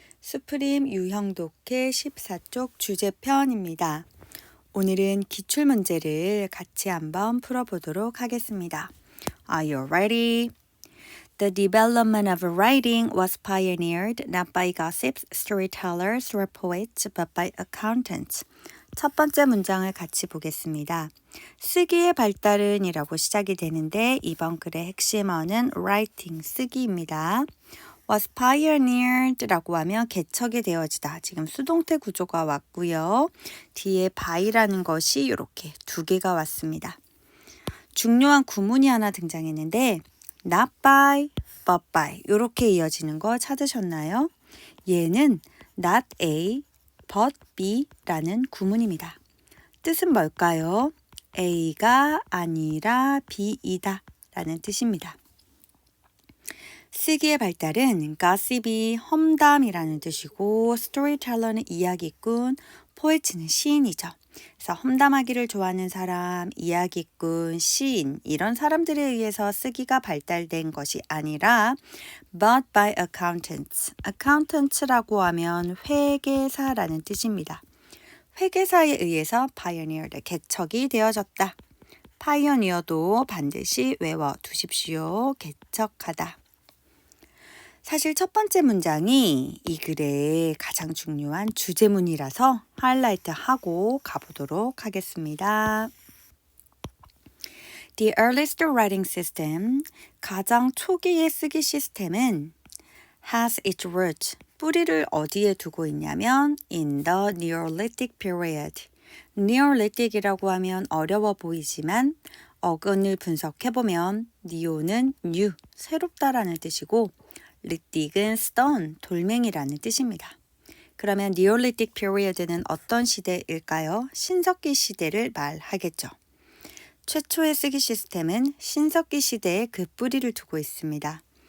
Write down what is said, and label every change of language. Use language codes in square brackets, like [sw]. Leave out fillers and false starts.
[ko] 수프림 유형 독해 14쪽 주제편입니다. 오늘은 기출문제를 같이 한번 풀어보도록 하겠습니다. [en] Are you ready? The development of writing was pioneered not by gossips, storytellers, or poets, but by accountants. [ko] 첫 번째 문장을 같이 보겠습니다. 쓰기의 발달은 이라고 시작이 되는데 이번 글의 핵심어는 writing, 쓰기입니다. was pioneered 라고 하면 개척이 되어지다. 지금 수동태 구조가 왔고요. 뒤에 by라는 것이 이렇게 두 개가 왔습니다. 중요한 구문이 하나 등장했는데 not by, but by 이렇게 이어지는 거 찾으셨나요? 얘는 not A, but B 라는 구문입니다. 뜻은 뭘까요? A가 아니라 B이다 라는 뜻입니다. 쓰기의 발달은 gossip이 험담이라는 뜻이고 storyteller는 이야기꾼, poet는 시인이죠. 그래서 험담하기를 좋아하는 사람, 이야기꾼, 시인 이런 사람들에 의해서 쓰기가 발달된 것이 아니라 [en] but by accountants. [ko] accountants라고 하면 회계사라는 뜻입니다. 회계사에 의해서 pioneered, 개척이 되어졌다. pioneer도 반드시 외워두십시오. 개척하다. 사실 첫 번째 문장이 이 글의 가장 중요한 주제문이라서 하이라이트하고 가보도록 하겠습니다. [en] The earliest writing system, [ko] 가장 초기의 쓰기 시스템은 [en] has its roots, [ko] 뿌리를 어디에 두고 있냐면 [en] in the Neolithic period. [ko] Neolithic이라고 하면 어려워 보이지만 어근을 분석해보면 neo는 new, 새롭다라는 뜻이고 리틱은 stone, 돌멩이라는 뜻입니다. 그러면 Neolithic period는 어떤 시대일까요? 신석기 시대를 말하겠죠. 최초의 쓰기 시스템은 신석기 시대에 그 뿌리를 두고 있습니다.